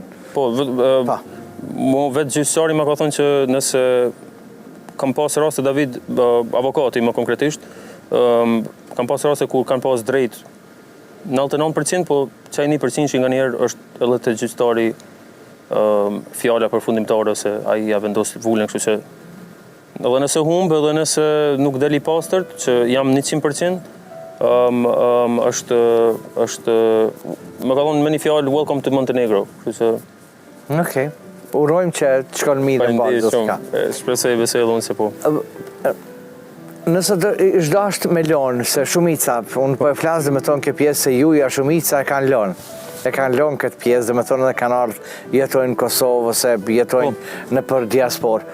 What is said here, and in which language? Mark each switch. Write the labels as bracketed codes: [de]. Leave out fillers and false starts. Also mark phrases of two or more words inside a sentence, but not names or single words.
[sq] Po, vetë gjyqësari më ka thënë që nëse kam pas raste David, avokati më konkretisht, kam pas raste kur kanë pas drejt 99%, po çaj 1% që nganjëherë është edhe te gjyqtari fjala përfundimtare ose ai ja vendos vulën, kështu që Edhe nëse humb, edhe nëse nuk del I pastërt, që jam 100%, është më ka thonë me një fjalë [en] welcome to Montenegro. [sq] Kështu që Okej. Urojmë që të shkon mirë në bazë do s'ka. Shpresoj besoj unë se po. Nëse është dashur me lënë se shumica, unë po e flas me tonë këtë pjesë se juja shumica e kanë lënë. E kanë lënë këtë pjesë, me tonë edhe kanë ardhur, jetojnë në Kosovë ose jetojnë në për diasporë.